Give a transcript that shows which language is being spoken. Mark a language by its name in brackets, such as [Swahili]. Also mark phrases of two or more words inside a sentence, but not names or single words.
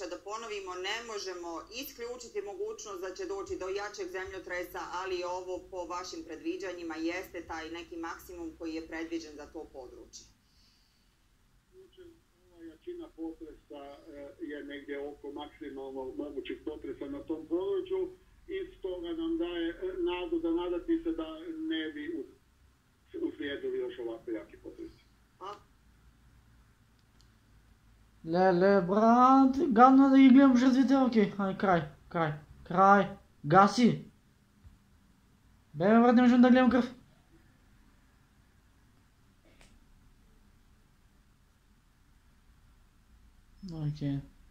[Bosnian] Da ponovimo, ne možemo isključiti mogućnost da će doći do jačeg zemljotresa, ali ovo po vašim predviđanjima jeste taj neki maksimum koji je predviđen za to područje. [Croatian] Jačina potresa je negdje oko maksimalno mogućih potresa na tom području i stoga nam daje nadu da nadati se da ne bi uslijedili još ovako jaki potresi. [Macedonian] Леле, брат, гадно да ги гледам жртвите, окей, ай, край, гаси. [Bulgarian] Бе, брат, не можем да гледам кръв. [Macedonian] Окей.